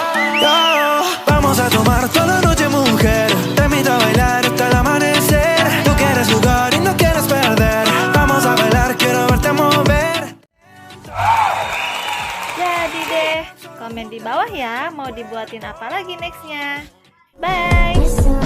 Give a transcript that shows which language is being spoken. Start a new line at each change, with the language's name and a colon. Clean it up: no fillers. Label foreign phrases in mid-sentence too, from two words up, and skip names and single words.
Spanish: Oh, vamos a tomar toda la noche, mujer, te invito a bailar hasta el amanecer. Tú quieres jugar y no quieres perder, vamos a bailar, quiero verte mover.
Indonesian: Jadi deh, komen di bawah ya mau dibuatin apa lagi nextnya. Bye!